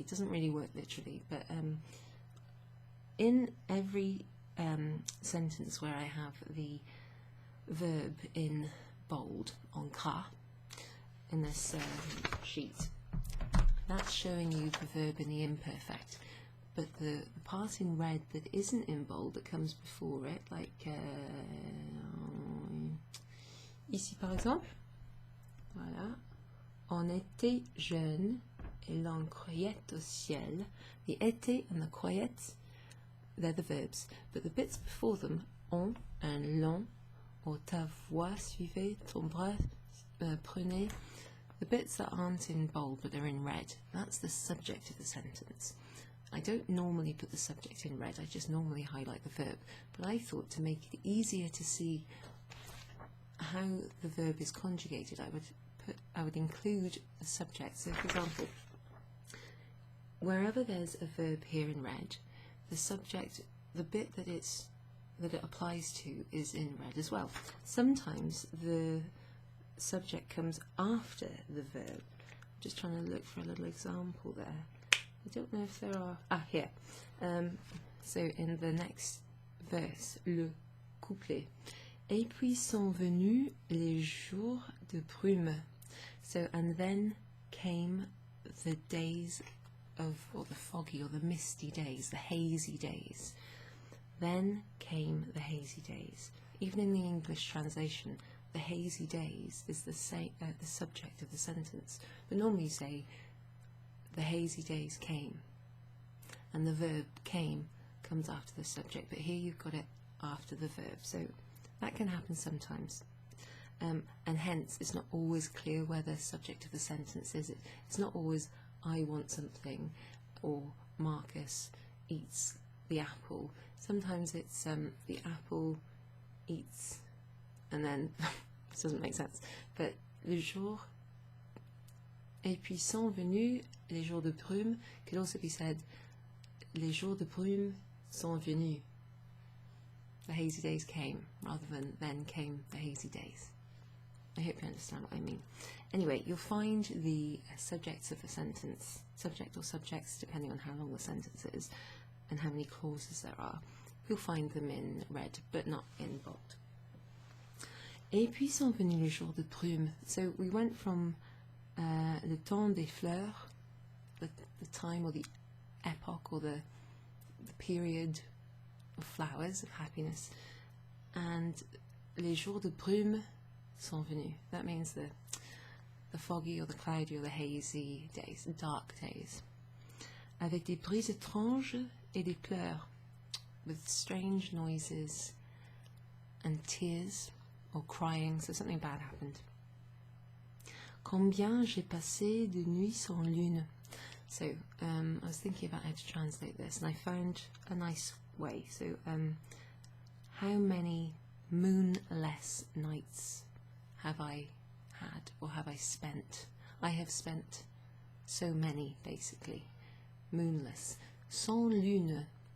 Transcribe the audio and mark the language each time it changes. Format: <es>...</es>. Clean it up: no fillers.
<en>It doesn't really work literally, but in every sentence where I have the verb in bold,</en> <fr>en gras,</fr> <en>in this sheet, that's showing you the verb in the imperfect. But the part in red that isn't in bold, that comes before it, like</en> <fr>ici par exemple, voilà, on était jeunes et l'on croyait au ciel.</fr> <en>The était and the croyait they're the verbs, but the bits before them, on and l'on, or</en> <fr>ta voix suivez, ton bras prenez,</fr> <en>the bits that aren't in bold but are in red, that's the subject of the sentence. I don't normally put the subject in red, I just normally highlight the verb, but I thought to make it easier to see how the verb is conjugated, I would include the subject. So for example, wherever there's a verb here in red, the subject, the bit that it applies to is in red as well. Sometimes the subject comes after the verb. I'm just trying to look for a little example there. I don't know if there are. Here. So in the next verse,</en> <fr>le couplet. Et puis sont venus les jours de brume.</fr> <en>So, and then came the days of, or the foggy or the misty days, the hazy days. Then came the hazy days. Even in the English translation, the hazy days is the subject of the sentence. But normally you say, the hazy days came. And the verb came comes after the subject. But here you've got it after the verb. So that can happen sometimes. And hence, it's not always clear where the subject of the sentence is. It's not always, I want something, or Marcus eats the apple. Sometimes it's the apple eats, and then this doesn't make sense.</en> <fr>But le jour, et puis sont venus les jours de brume</fr> <en>could also be said,</en> <fr>les jours de brume sont venus.</fr> <en>The hazy days came, rather than then came the hazy days. I hope you understand what I mean. Anyway, you'll find the subjects of a sentence, subject or subjects, depending on how long the sentence is and how many clauses there are. You'll find them in red, but not in bold.</en> <fr>Et puis sont venus les jours de brume.</fr> <en>So we went from le Temps des Fleurs, the time or the epoch or the period of flowers, of happiness, and</en> <fr>les jours de brume sont venus.</fr> <en>That means the foggy or the cloudy or the hazy days, dark days.</en> <fr>Avec des bruits étranges et des pleurs,</fr> <en>with strange noises and tears or crying, so something bad happened.</en> <fr>Combien j'ai passé de nuits sans lune.</fr> <en>So I was thinking about how to translate this, and I found a nice way. So how many moonless nights have I had, or have I spent? I have spent so many, basically. Moonless. Sans lune.</en>